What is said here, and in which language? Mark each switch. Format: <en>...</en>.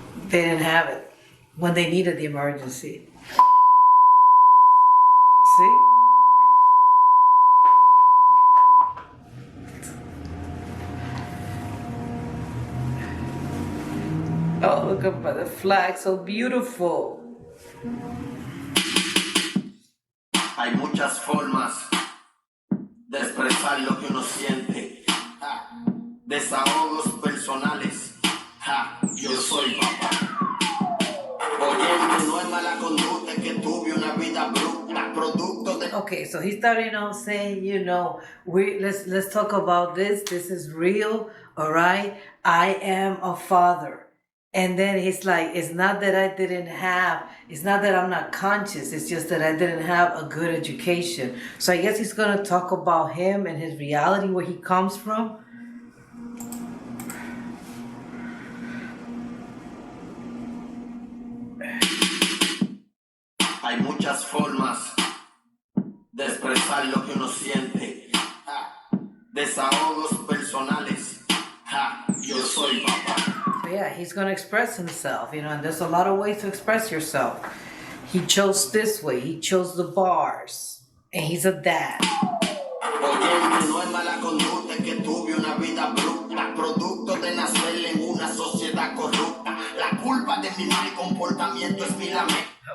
<en>They didn't have it when they needed the emergency. See? Oh, look up at the flag, so beautiful.</en> <es>Hay muchas formas de expresar lo que uno siente. Desahogos personales. Yo soy papá. Oyente, no es mala conducta que tuve una vida bruta, producto de...</es> <en>Okay, so he's starting off saying, you know, let's talk about this. This is real, all right? I am a father. And then he's like, it's not that it's not that I'm not conscious, it's just that I didn't have a good education. So I guess he's going to talk about him and his reality, where he comes from.</en> <es>Hay muchas formas de expresar lo que uno siente. Desahogos personales. Yo soy papá.</es> <en>Yeah, he's going to express himself, you know, and there's a lot of ways to express yourself. He chose this way. He chose the bars. And he's a dad.</en> <es>Oyente, no es mala conducta que tuve una vida bruta, producto de nacer en una sociedad corrupta. La culpa de mi mal comportamiento es mi lamento.</es>